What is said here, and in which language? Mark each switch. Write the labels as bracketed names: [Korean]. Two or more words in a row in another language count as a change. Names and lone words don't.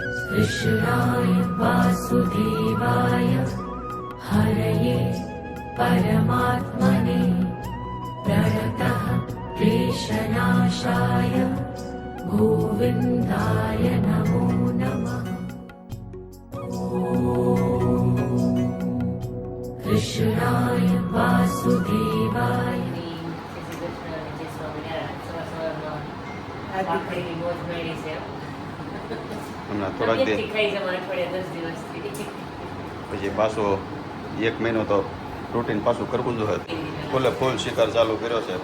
[Sanskrit] कृष्णाय वासुदेवाय हरये परमात्मने प्रणतः क्लेशनाशाय गोविन्दाय नमो नमः। कृष्णाय वासुदेवाय [Gujarati] હમણાં થોડાક દે પછી પાછો 1 મહિનો તો રૂટીન પાછું કરવું જોઈએ. ફૂલે ફૂલ શિકાર ચાલુ કર્યો છે.